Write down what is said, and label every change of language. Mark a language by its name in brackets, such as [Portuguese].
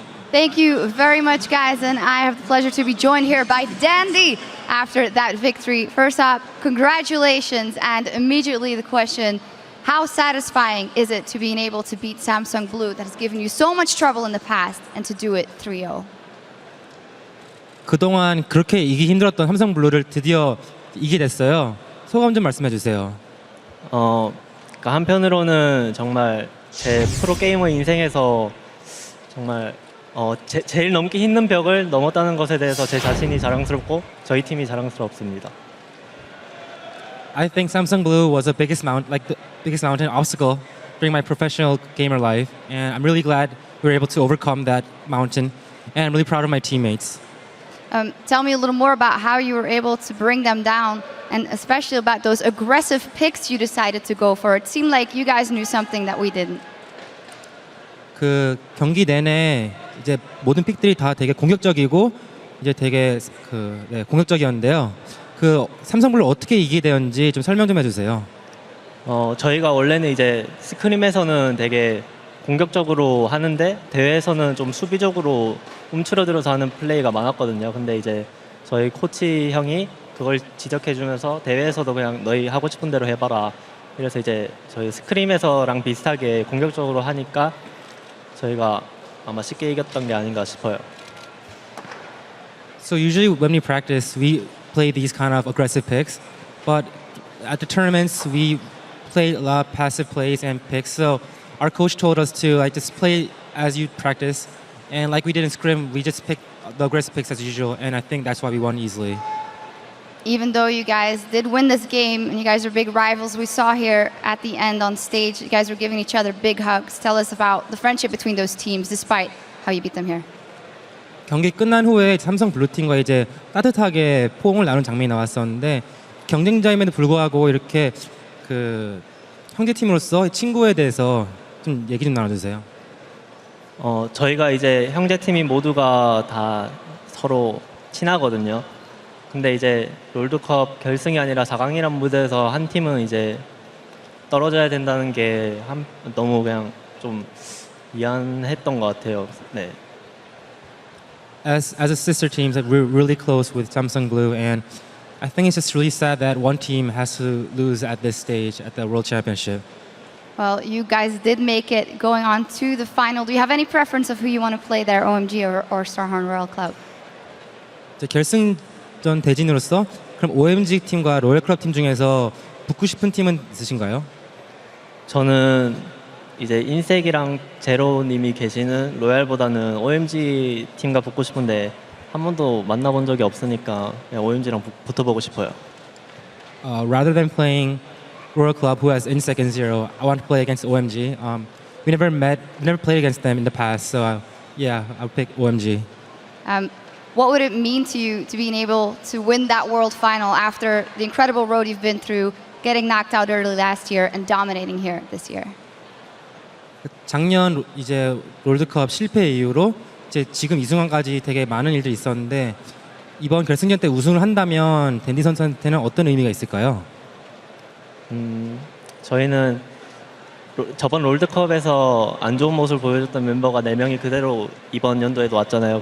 [English] Thank you very much, guys, and I have the pleasure to be joined here by Dandy after that victory. First up, congratulations, and immediately the question, how satisfying is it to being able to beat Samsung Blue that has given you so much trouble in the past and to do it 3-0? [Korean] 그동안 그렇게 이기기 힘들었던 삼성 블루를 드디어 이기게 됐어요. 소감 좀 말씀해 주세요. 그러니까 한편으로는 정말 제 프로 게이머 인생에서 정말 제일 넘기 힘든 벽을 넘었다는 것에 대해서 제 자신이 자랑스럽고 저희 팀이 자랑스럽습니다. [English] I think Samsung Blue was the biggest mountain obstacle during my professional gamer life, and I'm really glad we were able to overcome that mountain, and I'm really proud of my teammates. Tell me a little more about how you were able to bring them down, and especially about those aggressive picks you decided to go for. It seemed like you guys knew something that we didn't. [Korean] 그 경기 내내 이제 모든 픽들이 다 되게 공격적이고 이제 되게 공격적이었는데요. 그 삼성블루 어떻게 이기게 되었는지 좀 설명 좀 해주세요. 저희가 원래는 이제 스크림에서는 되게 공격적으로 하는데 대회에서는 좀 수비적으로 움츠러들어서 하는 플레이가 많았거든요. 근데 이제 저희 코치 형이 그걸 지적해주면서 대회에서도 그냥 너희 하고 싶은 대로 해봐라. 그래서 이제 저희 스크림에서랑 비슷하게 공격적으로 하니까 저희가 아마 쉽게 이겼던 게 아닌가 싶어요. [English] So usually when we practice, we play these kind of aggressive picks, but at the tournaments we play a lot of passive plays and picks. So our coach told us to just play as you practice, and like we did in scrim, we just picked the aggressive picks as usual, and I think that's why we won easily. Even though you guys did win this game and you guys are big rivals, we saw here at the end on stage, you guys were giving each other big hugs. Tell us about the friendship between those teams, despite how you beat them here. [Korean] 경기 끝난 후에 삼성 블루팀과 이제 따뜻하게 포옹을 나눈 장면이 나왔었는데 경쟁자임에도 불구하고 이렇게 그 형제팀으로서 친구에 대해서 좀 얘기 좀 나눠주세요. 저희가 이제 형제팀이 모두가 다 서로 친하거든요. 근데 이제 롤드컵 결승이 아니라 4강이란 무대에서 한 팀은 이제 떨어져야 된다는 게 너무 그냥 좀 미안했던 것 같아요. 네. [English] As a sister team, like, we're really close with Samsung Blue, and I think it's just really sad that one team has to lose at this stage at the World Championship. Well, you guys did make it going on to the final. Do you have any preference of who you want to play there, OMG or Starhorn Royal Club? [Korean] 이제 결승전 대진으로서 그럼 OMG 팀과 로열 클럽 팀 중에서 붙고 싶은 팀은 있으신가요? 저는 이제 인색이랑 제로님이 계시는 로얄보다는 OMG 팀과 붙고 싶은데 한 번도 만나본 적이 없으니까 그냥 OMG랑 붙어보고 싶어요. [English] Rather than playing Royal Club, who has Insec and Zero, I want to play against OMG. We never played against them in the past, so yeah, I'll pick OMG. What would it mean to you to being able to win that world final after the incredible road you've been through, getting knocked out early last year and dominating here this year? [Korean] 작년 이제 롤드컵 실패 이후로 이제 지금 이 순간까지 되게 많은 일들이 있었는데 이번 결승전 때 우승을 한다면 댄디 선수한테는 어떤 의미가 있을까요? 저희는 저번 롤드컵에서 안 좋은 모습을 보여줬던 멤버가 4명이 그대로 이번 연도에도 왔잖아요.